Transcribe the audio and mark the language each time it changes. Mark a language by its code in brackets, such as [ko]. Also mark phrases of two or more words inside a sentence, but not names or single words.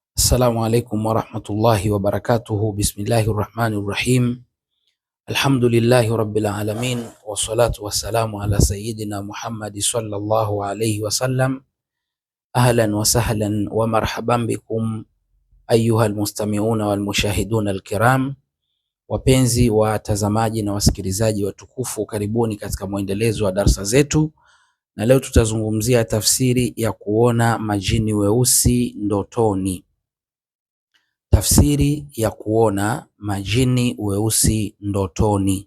[ar] السلام عليكم ورحمة الله وبركاته. بسم الله الرحمن الرحيم. الحمد لله رب العالمين، والصلاة والسلام على سيدنا محمد صلى الله عليه وسلم. أهلا وسهلا ومرحبا بكم أيها المستمعون والمشاهدون الكرام. [sw] Wapenzi watazamaji na wasikilizaji watukufu, karibuni katika mwendelezo wa darasa zetu, na leo tutazungumzia tafsiri ya kuona majini weusi ndotoni. Tafsiri ya kuona majini weusi ndotoni.